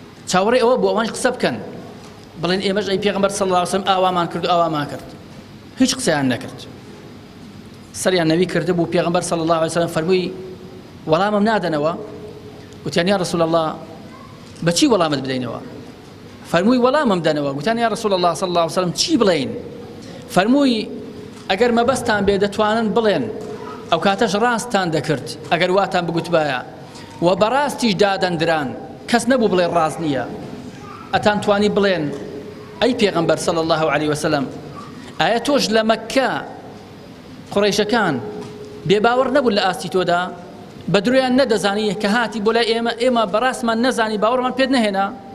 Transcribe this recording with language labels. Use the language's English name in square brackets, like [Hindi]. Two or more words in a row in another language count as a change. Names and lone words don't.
[Central Kurdish] چاوەڕێی ئەوە بوو ئەوانش قسە بکەن، بڵێن: «ئێمەش ئەی پێغەمبەر [Arabic] صلی الله عليه وسلم [Central Kurdish] ئاوامان کرد و ئاوامان کرد.» هیچ قسەیان نەکرد. سەریان نەوی کردبوو. پێغەمبەر [Arabic] صلی الله عليه وسلم [Central Kurdish] فەرمووی: «وەڵامم نادەنەوە؟» وتیان: [Arabic] «یا رسول الله، [Central Kurdish] بە چی وەڵامت بدەینەوە؟» فەرمووی: «وەڵامم دەنەوە.» گوتیان: [Arabic] «یا رسول الله صلی الله عليه وسلم، [Central Kurdish] چی بڵێین؟» فەرمووی: «ئەگەر مەبەستان بێ، دەتوانن بڵێن، ئەو کاتەش ڕاستان دەکرد، ئەگەر واتان بگوتبایە، و بەڕاستیش دادەندران، کەس نەبوو بڵێ ڕاست نییە، ئەتان توانی بڵێن: ئەی پێغەمبەر [Arabic] صلی الله عليه وسلم، [Central Kurdish] ئایا تۆش لە مەککە قوڕەیشەکان بێباوەڕ نەبوون لە ئاستی تۆدا، بە درویان نەدەزانی کە هاتی بۆ لای ئێمە، ئێمە بەڕاستمان نەزانی، باوەڕمان پێت نەهێنا؟»